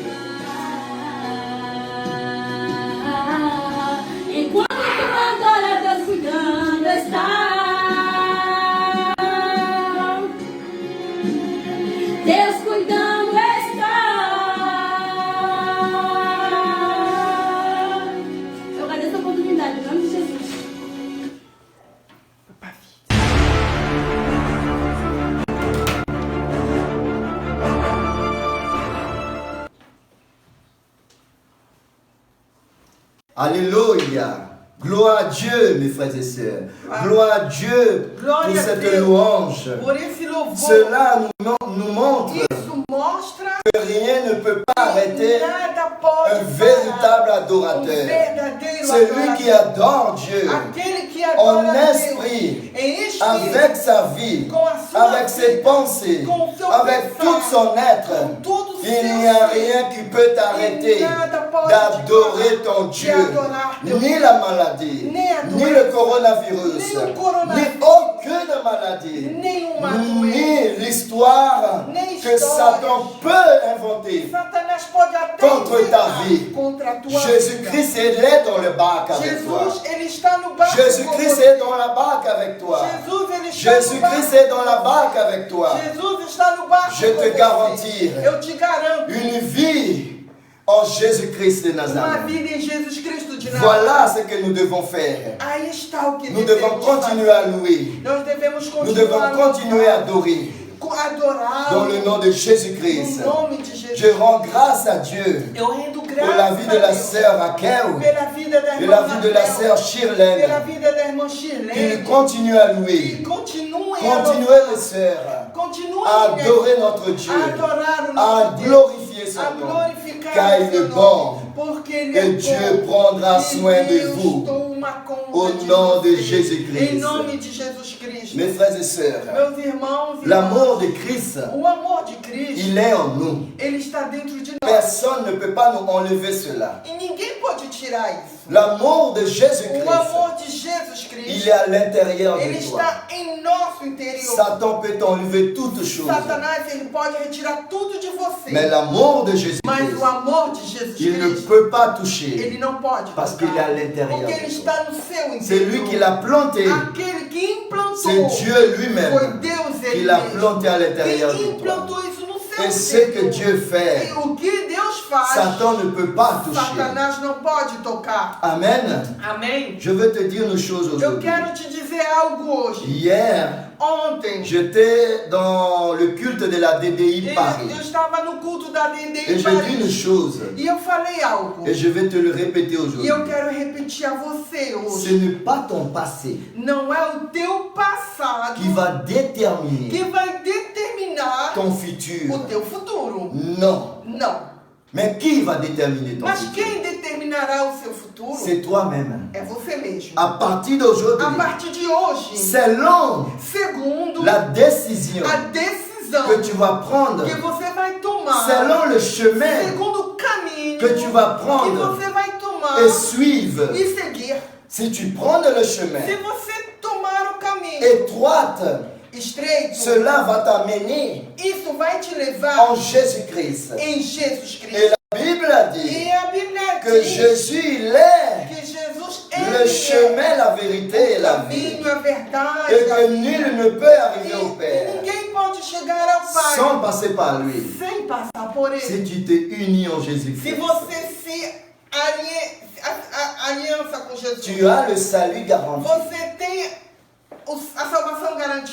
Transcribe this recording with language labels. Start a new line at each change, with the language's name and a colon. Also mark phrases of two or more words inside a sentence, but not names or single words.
Portuguese: Enquanto tu adora, Deus cuidando está. Deus cuidando está. Eu agradeço essa oportunidade, em nome de Jesus.
French: Alléluia. Gloire à Dieu, mes frères et sœurs. Gloire à Dieu
Portuguese: Glória
French: pour
Portuguese: a
French: cette
Portuguese: Deus
French: louange.
Portuguese: por esse louvor.
French: Cela nous montre
Portuguese: Isso mostra
French: que rien ne peut pas arrêter
Portuguese: nada pode
French: un véritable
Portuguese: parar
French: adorateur.
Portuguese: verdadeiro
French: Celui qui
Portuguese: adorador.
French: adore Dieu
Portuguese: Aquele que
French: en
Portuguese: adora a Deus
French: esprit,
Portuguese: em espírito,
French: avec sa vie,
Portuguese: com a sua
French: avec ses
Portuguese: vida,
French: pensées,
Portuguese: com o seu
French: avec
Portuguese: pensar,
French: tout son être.
Portuguese: com todo o
French: Il
Portuguese: seu
French: n'y a
Portuguese: ser.
French: rien qui peut t'arrêter
Portuguese: Nada pode
French: d'adorer
Portuguese: te
French: ton
Portuguese: parar
French: Dieu.
Portuguese: de adorar teu
French: Ni
Portuguese: Deus.
French: la maladie,
Portuguese: Nem a
French: ni
Portuguese: doença,
French: le coronavirus,
Portuguese: nem o coronavírus,
French: ni aucune maladie,
Portuguese: nenhuma
French: ni
Portuguese: doença,
French: l'histoire
Portuguese: nem
French: que
Portuguese: história.
French: Satan peut inventer.
Portuguese: Satanás pode até
French: Contre ta
Portuguese: inventar
French: vie.
Portuguese: contra a tua
French: Jésus-Christ est dans le barque
Portuguese: vida.
French: avec toi.
Portuguese: Jesus, ele está no barco com
French: Jésus-Christ
Portuguese: você.
French: est dans la barque avec toi.
Portuguese: Jesus, ele está no
French: Jésus-Christ
Portuguese: barco.
French: est dans la barque avec toi.
Portuguese: Jesus está no barco
French: Je
Portuguese: com
French: te
Portuguese: você.
French: garantis.
Portuguese: Eu te garanto
French: Une vie en Jésus-Christ de
Portuguese: uma
French: Nazareth.
Portuguese: vida em Jesus Cristo de Nazaré.
French: Voilà ce que nous devons faire.
Portuguese: Aí está o que
French: Nous devons
Portuguese: devemos
French: continuer
Portuguese: fazer.
French: à louer.
Portuguese: Nós devemos
French: Nous devons
Portuguese: continuar
French: continuer à adorer.
Portuguese: adorar
French: Dans le nom de Jésus-Christ.
Portuguese: no nome de Jesus.
French: Je rends grâce à Dieu
Portuguese: Eu rendo
French: pour
Portuguese: graças
French: la vie de
Portuguese: a
French: la
Portuguese: Deus
French: sœur Raquel
Portuguese: pela vida da
French: et
Portuguese: irmã
French: la vie de la
Portuguese: Raquel,
French: sœur
Portuguese: pela
French: Shirlene.
Portuguese: vida da irmã
French: Qu'ils
Portuguese: Shirlene,
French: continuent à
Portuguese: que
French: louer.
Portuguese: continuem Continuez les sœurs continuem
French: à adorer notre Dieu,
Portuguese: a adorar o
French: à
Portuguese: nosso Deus,
French: glorifier son
Portuguese: a
French: nom.
Portuguese: glorificar Car o
French: il seu est
Portuguese: nome,
French: bon.
Portuguese: porque ele
French: Et
Portuguese: é
French: Dieu
Portuguese: bom.
French: prendra
Portuguese: E
French: soin de
Portuguese: Deus
French: vous.
Portuguese: toma conta
French: Au
Portuguese: de
French: nom de
Portuguese: você.
French: Jésus-Christ.
Portuguese: Em nome de Jesus Cristo.
French: Mes frères et sœurs,
Portuguese: Meus irmãos e
French: l'amour de
Portuguese: irmãs,
French: Christ,
Portuguese: o amor de Cristo,
French: il est en nous.
Portuguese: ele está dentro de nós.
French: Personne ne peut pas nous enlever cela.
Portuguese: E ninguém pode tirar isso.
French: L'amour de
Portuguese: O
French: Jésus-Christ,
Portuguese: amor de Jesus
French: il
Portuguese: Cristo,
French: est à l'intérieur
Portuguese: ele
French: de toi.
Portuguese: está em nosso interior.
French: Satan peut t'enlever toutes choses.
Portuguese: Satanás, ele pode retirar tudo de você.
French: Mais l'amour de
Portuguese: Mas
French: Jésus-Christ,
Portuguese: o amor de Jesus
French: il ne
Portuguese: Cristo,
French: peut pas toucher.
Portuguese: ele não pode
French: Parce
Portuguese: tocar,
French: qu'il est à l'intérieur
Portuguese: porque
French: de
Portuguese: ele
French: toi.
Portuguese: está no seu
French: C'est lui
Portuguese: interior.
French: qui l'a planté.
Portuguese: Aquele que implantou,
French: C'est Dieu
Portuguese: foi
French: lui-même
Portuguese: Deus
French: qui
Portuguese: ele
French: l'a
Portuguese: mesmo.
French: planté à l'intérieur
Portuguese: Que
French: de toi.
Portuguese: implantou isso no seu
French: Et ce que
Portuguese: interior.
French: Dieu fait,
Portuguese: E o que Deus faz,
French: Satan ne peut pas toucher.
Portuguese: Satanás não pode tocar.
French: Amen.
Portuguese: Amém?
French: Je veux te dire une chose
Portuguese: Eu
French: aujourd'hui.
Portuguese: quero te dizer algo hoje.
French: Hier,
Portuguese: Ontem,
French: j'étais dans le culte de la DDI Paris.
Portuguese: eu estava no culto da Dendê
French: Et
Portuguese: em
French: je dis une
Portuguese: Paris.
French: chose,
Portuguese: E eu falei algo.
French: et je vais te le répéter
Portuguese: E eu
French: aujourd'hui.
Portuguese: quero repetir a você
French: Ce
Portuguese: hoje.
French: n'est pas ton passé
Portuguese: Não é o teu passado
French: qui va déterminer
Portuguese: que vai determinar
French: ton futur.
Portuguese: o teu futuro.
French: Non.
Portuguese: Não.
French: Mais qui va déterminer ton
Portuguese: Mas
French: futur?
Portuguese: quem determinará o seu futuro
French: C'est toi-même.
Portuguese: é você mesmo.
French: À partir
Portuguese: A
French: d'aujourd'hui,
Portuguese: partir de hoje,
French: selon
Portuguese: segundo
French: la décision
Portuguese: a decisão
French: que tu vas prendre,
Portuguese: que você vai tomar,
French: selon le chemin
Portuguese: segundo o caminho
French: que tu vas
Portuguese: que
French: prendre
Portuguese: você vai tomar
French: et suivre,
Portuguese: e seguir.
French: si tu prends le chemin
Portuguese: Se você tomar o caminho
French: étroite,
Portuguese: estreito,
French: cela va t'amener
Portuguese: isso vai te levar
French: en Jésus-Christ.
Portuguese: em Jesus
French: Et
Portuguese: Cristo.
French: la Bible a dit
Portuguese: E a Bíblia
French: que
Portuguese: diz
French: Jésus, il est
Portuguese: que Jesus
French: le chemin, la vérité et
Portuguese: o
French: la vie.
Portuguese: caminho, a verdade,
French: Et
Portuguese: a
French: que
Portuguese: vida.
French: nul ne peut arriver au
Portuguese: E
French: Père
Portuguese: ninguém pode chegar ao Pai
French: sans passer par lui.
Portuguese: sem passar por Ele.
French: Si tu t'es uni en
Portuguese: Se
French: Jésus-Christ,
Portuguese: você se aliança com Jesus,
French: tu as le salut garanti.
Portuguese: você tem a salvação garantida.